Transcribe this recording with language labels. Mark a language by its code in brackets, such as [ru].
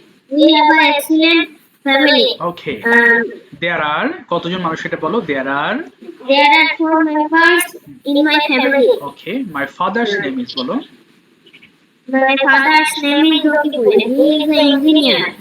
[en] We have an excellent family. Okay Um, there are [bn] কতজন মানুষ সেটা বলো দেয়ার আর [en] there are 4 members in my family. Okay my father's name is বলো My father's name is Jokipul. He is an engineer.